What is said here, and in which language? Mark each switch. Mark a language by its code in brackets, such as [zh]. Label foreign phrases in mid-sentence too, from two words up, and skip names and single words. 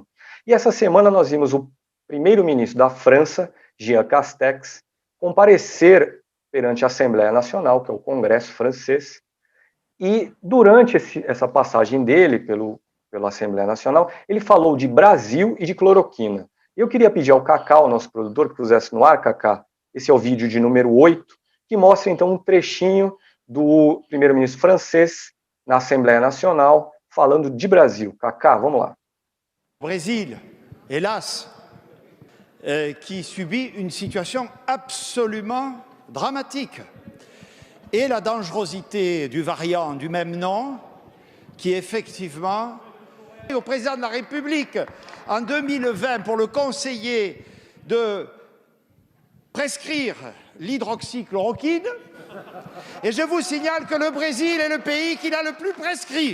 [pt] E essa semana nós vimos o primeiro-ministro da França, Jean Castex, comparecer perante a Assembleia Nacional, que é o Congresso francês, e durante essa passagem dele pela Assembleia Nacional, ele falou de Brasil e de cloroquina. Eu queria pedir ao Cacá, o nosso produtor, que pusesse no ar, Cacá, esse é o vídeo de número 8, que mostra então um trechinho do primeiro-ministro francês na Assembleia Nacional, falando de Brasil. Cacá, vamos lá. [fr] Brésil, hélas, qui subit une situation absolument dramatique. Et la dangerosité du variant du même nom, qui effectivement, au président de la République, en 2020, pour le conseiller de prescrire l'hydroxychloroquine, et je vous signale que le Brésil est le pays qui l'a le plus prescrit.